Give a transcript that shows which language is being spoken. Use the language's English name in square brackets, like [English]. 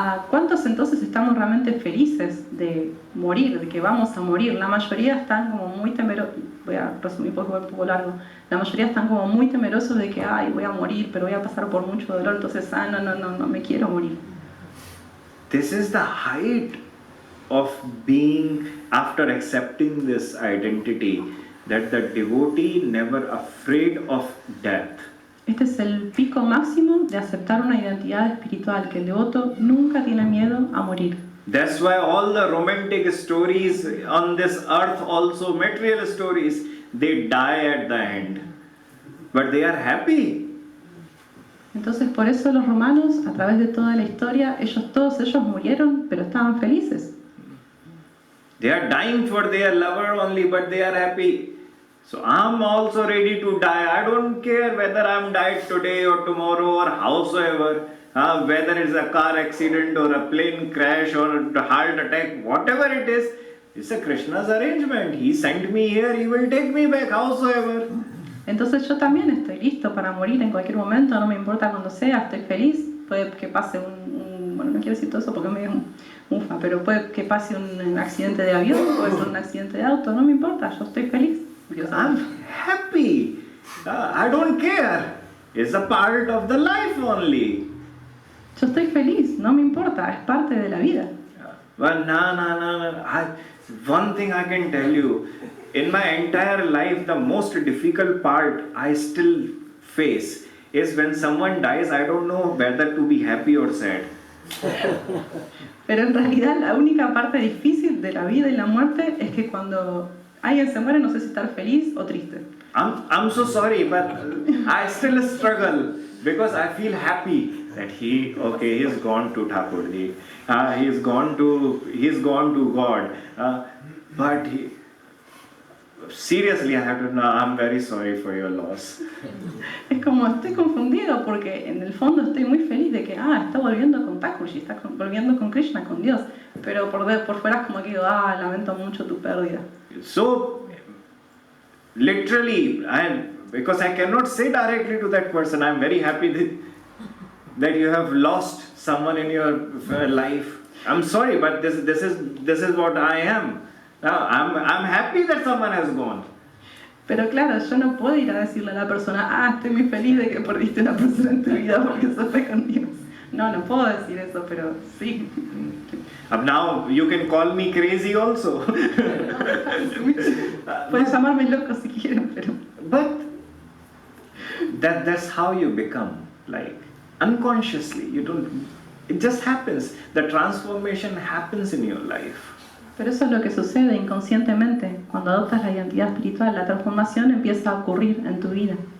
[Spanish] ¿Cuántos entonces estamos realmente felices de morir, de que vamos a morir? La mayoría están como muy temerosos, voy a resumir porque es un poco largo, la mayoría están como muy temerosos de que, voy a morir, pero voy a pasar por mucho dolor, entonces, no me quiero morir. [English] This is the height of being, after accepting this identity, that the devotee never afraid of death. [Spanish] Este es el pico máximo de aceptar una identidad espiritual, que el devoto nunca tiene miedo a morir. [English] That's why all the romantic stories on this earth, also material stories, they die at the end. But they are happy. [Spanish] Entonces por eso los romanos, a través de toda la historia, todos ellos murieron, pero estaban felices. [English] They are dying for their lover only, but they are happy. So I'm also ready to die. I don't care whether I'm died today or tomorrow or howsoever. Whether it's a car accident or a plane crash or a heart attack, whatever it is, it's a Krishna's arrangement. He sent me here, he will take me back howsoever. [Spanish] Entonces yo también estoy listo para morir en cualquier momento, no me importa cuando sea, estoy feliz. Puede que pase bueno, no quiero decir todo eso porque me mufa, pero puede que pase un accidente de avión, puede ser un accidente de auto, no me importa, yo estoy feliz. [English] I'm happy. I don't care. It's a part of the life only. [Spanish] Yo estoy feliz, no me importa, es parte de la vida. [English] But no. One thing I can tell you, in my entire life, the most difficult part I still face is when someone dies, I don't know whether to be happy or sad. [Spanish] Pero en realidad la única parte difícil de la vida y la muerte es que cuando alguien se muere no sé si estar feliz o triste. [English] I'm so sorry, but I still struggle because I feel happy that he's gone to Thakurji, he's gone to God, but seriously I have to know, I'm very sorry for your loss. [Spanish] Es como estoy confundido porque en el fondo estoy muy feliz de que está volviendo con Thakurji, está volviendo con Krishna, con Dios, pero por fuera es como que digo, lamento mucho tu pérdida. [English] So literally, because I cannot say directly to that person, I'm very happy that you have lost someone in your life. I'm sorry, but this is what I am. I'm happy that someone has gone. [Spanish] Pero claro, yo no puedo ir a decirle a la persona, estoy muy feliz de que perdiste una persona en tu vida porque se fue con Dios. No puedo decir eso, pero sí. [English] Now you can call me crazy also. [Spanish] Pueden llamarme loco si quieren, pero. [English] But that's how you become, like unconsciously. It just happens. The transformation happens in your life. [Spanish] Pero eso es lo que sucede inconscientemente. Cuando adoptas la identidad espiritual, la transformación empieza a ocurrir en tu vida.